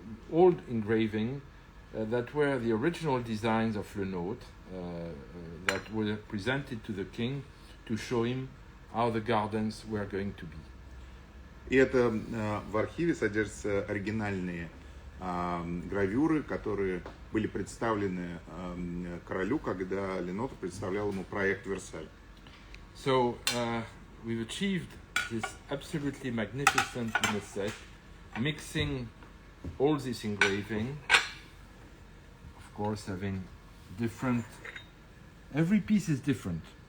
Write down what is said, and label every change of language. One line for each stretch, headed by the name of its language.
English: Old engraving that were the original designs of Le Nôtre that were presented to the king to show him how the gardens were going to be.
Russian: И это в архиве содержатся оригинальные гравюры, которые были представлены королю, когда Le Nôtre представлял ему проект Версаль.
English: So we've achieved this absolutely magnificent dinner set, mixing all this engraving, of course having different, every piece is different.